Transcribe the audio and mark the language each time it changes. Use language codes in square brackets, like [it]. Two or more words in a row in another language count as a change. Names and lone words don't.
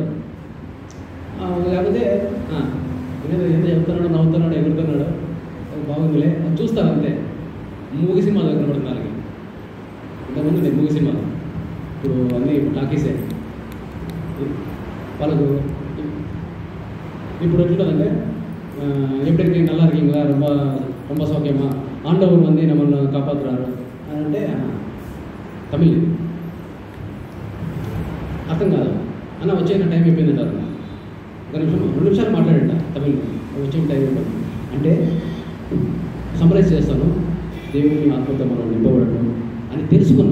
[te] లేకపోతే ఏదో చెప్తున్నాడు, నవ్వుతున్నాడు, ఎగురుతున్నాడు, బాగుందిలే అని చూస్తాను అంతే. మూవీ సినిమా దగ్గర పడుతుంది వాళ్ళకి. ఇంతకుముందు నేను మూవీ సినిమా, ఇప్పుడు అన్నీ టాకీసే. వాళ్ళకు ఇప్పుడు ఎట్లుంటుందంటే, [ta] எப்படி நல்லா இருக்கீங்களா, ரொம்ப சௌக்கியமா, ஆண்டவர் வந்து நம்மளை காப்பாற்றுறாரு [te] అని అంటే తమిళ్ అర్థం కాదు. అన్న వచ్చే టైం అయిపోయిందంటారు. ఒక నిమిషం 2 నిమిషాలు మాట్లాడంట తమిళ్, వచ్చే టైం అయిపోయింది అంటే సమరైజ్ చేస్తాను. దేవుని ఆత్మతో మనం నింపబడటం అని తెలుసుకున్నాం.